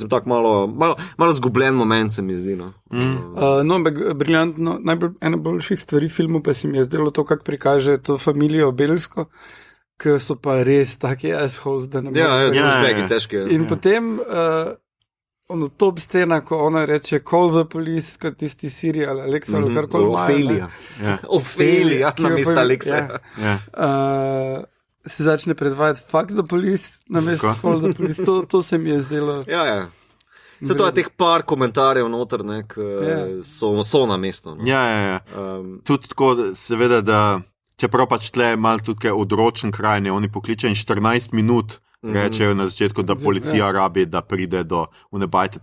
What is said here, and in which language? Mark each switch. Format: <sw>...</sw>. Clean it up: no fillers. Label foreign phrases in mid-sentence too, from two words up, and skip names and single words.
<sl>Mislim, tako malo zgubljen moment se mi zdi, no. No, ampak briljantno, ena boljših stvari v filmu pa se mi je zdelo to, kako prikaže to familijo Belsko, ki so pa res taki assholes, da ne Ja, moreš ja, ja, douchebagi, ja. težki. In potem ono top scena, ko ona reče</sl> <en>call the police,</en> <sl>kot tisti serial Alexa ali karkoli imajo, ne. Ophelija. Ja. Ophelija, Ki na jo mesto pa- Alexa. ja. Ja. Se začne predvajati</sl> <en>fuck the police,</en> <sl>na mesto Tako.</sl> <en>call the police.</en> <sl>To se mi je zdelo. Ja, ja. Se to je teh par komentarjev noter, ne, ki Ja. so na mestu. No. Ja, ja, ja. Tudi tako, seveda, da čeprav pač tle malo tudi kaj odročen kraj, ne, oni pokličejo in 14 minut rečejo na začetku, da policija rabi, da pride do unebajte.</sl>